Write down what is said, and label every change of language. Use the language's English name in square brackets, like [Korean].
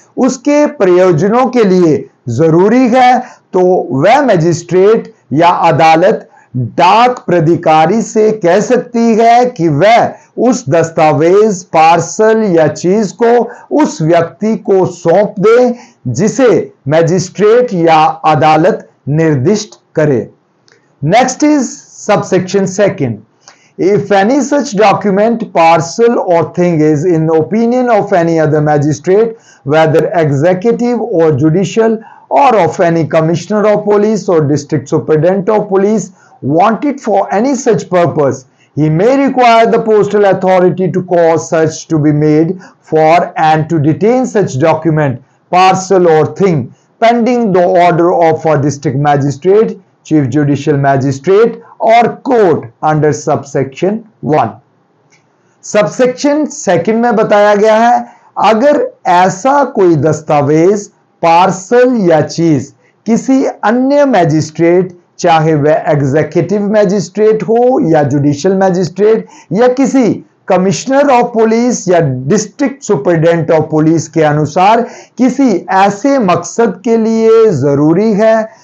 [Hindi] उसके प्रयोजनों के लिए जरूरी है, तो वह मजिस्ट्रेट या अदालत डाक प्राधिकारी से कह सकती है कि वह उस दस्तावेज, पार्सल या चीज को उस व्यक्ति को सौंप दे जिसे मजिस्ट्रेट या अदालत निर्दिष्ट करे। [English] Next is subsection 2. If any such document, parcel or thing is in the opinion of any other magistrate, whether executive or judicial, or of any commissioner of police or district superintendent of police, wanted for any such purpose, he may require the postal authority to cause such to be made for and to detain such document, parcel or thing pending the order of a district magistrate, chief judicial magistrate or court under subsection 1. [Hindi] Subsection 2 में बताया गया है, अगर ऐसा कोई दस्तावेज, parcel या चीज किसी अन्य मैजिस्ट्रेट, चाहे वह एग्जीक्यूटिव मैजिस्ट्रेट हो या जुडिशियल मैजिस्ट्रेट या किसी कमिश्नर ऑफ पुलिस या डिस्ट्रिक्ट सुपरिटेंडेंट ऑफ पुलिस के अनुसार किसी ऐसे मकसद के लिए जरूरी है,